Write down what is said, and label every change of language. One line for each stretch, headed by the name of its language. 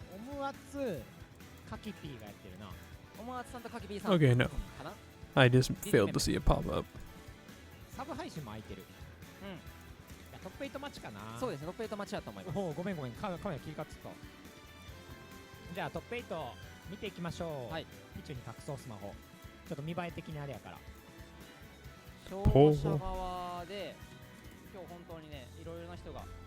Japanese: オムアツカキピーがやってるな。オムアツさんとカキピーさん。
English: Okay, no. I just failed to see it pop up.
Japanese: サブ配信も空いてる。トップ8マッチかな。そうですね、トップ8マッチだと思います。ごめん、カメラ切り替わってた。じゃあトップ8見ていきましょう。はい。ピチュに隠そうスマホ。ちょっと見栄え的にあれやから。勝者側で今日本当にね、いろいろな人が。